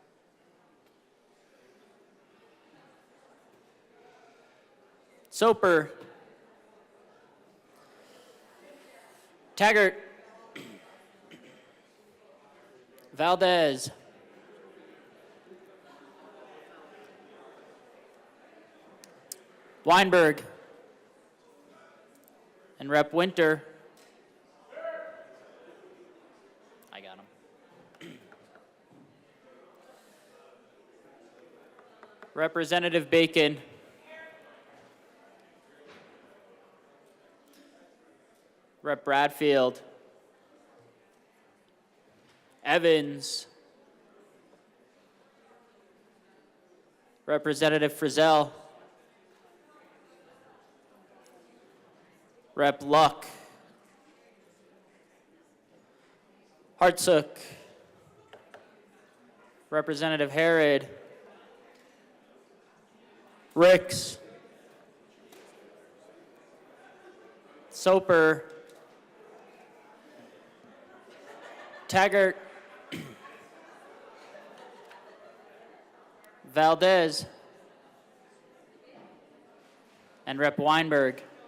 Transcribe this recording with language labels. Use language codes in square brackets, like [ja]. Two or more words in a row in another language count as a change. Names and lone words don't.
[en] Soper. Taggart. Valdez. Weinberg. And Rep. Winter. I got him. Representative Bacon. Rep. Bradfield. Evans. Representative Frizzell. Rep. Luck. Hartsook. Representative Herod. Ricks. Soper. Taggart. Valdez. And Rep. Weinberg.